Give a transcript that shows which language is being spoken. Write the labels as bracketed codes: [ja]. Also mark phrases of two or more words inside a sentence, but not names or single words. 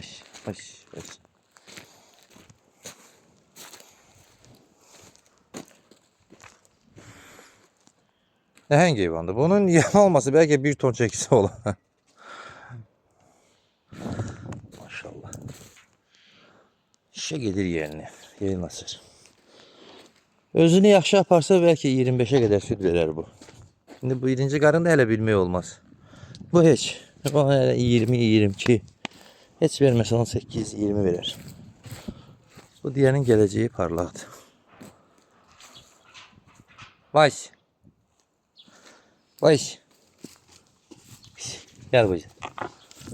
[az] Nəhəng heyvandır. Bunun yem olması belki 1 ton çəkisi olar. Maşallah. [tr] Şişe gelir yerine. Yerin açır. [az] Özünü yaxşı aparsa belki 25'e kadar süt verir bu. Şimdi bu 1-ci qarını da hələ bilmək olmaz. Bu heç. Bu hələ 20-22. Heç verməsə 18-20 verir. [tr] Bu diğerinin geleceği parlaqdır. Baş. Gel bacım.